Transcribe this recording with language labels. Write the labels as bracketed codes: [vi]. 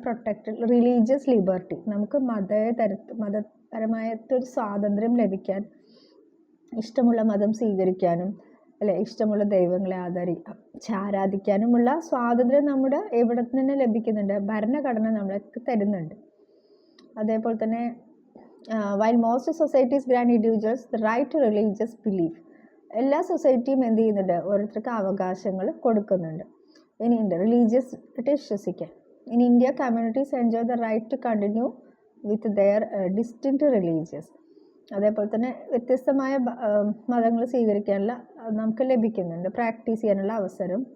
[ml] Protected religious liberty, നമുക്ക് മതപരമായിട്ടൊരു സ്വാതന്ത്ര്യം ലഭിക്കാൻ, ഇഷ്ടമുള്ള മതം സ്വീകരിക്കാനും അല്ലെ ഇഷ്ടമുള്ള ദൈവങ്ങളെ ആരാധിക്കാനുമുള്ള സ്വാതന്ത്ര്യം നമ്മുടെ എവിടെ നിന്ന് ലഭിക്കുന്നുണ്ട്? ഭരണഘടന നമ്മൾക്ക് തരുന്നുണ്ട്. അതേപോലെ തന്നെ [en] while most societies grant individuals the right to religious belief, [ml] എല്ലാ സൊസൈറ്റിയും എന്ത് ചെയ്യുന്നുണ്ട്? ഓരോരുത്തർക്ക് അവകാശങ്ങൾ കൊടുക്കുന്നുണ്ട്. ഇനി റിലീജിയസ് ആയിട്ട് വിശ്വസിക്കാൻ. [en] In India communities enjoy the right to continue with their distinct religious. [ml] അതേപോലെ തന്നെ വ്യത്യസ്തമായ മതങ്ങൾ സ്വീകരിക്കാനുള്ള നമുക്ക് ലഭിക്കുന്നുണ്ട്, പ്രാക്ടീസ് ചെയ്യാനുള്ള അവസരം.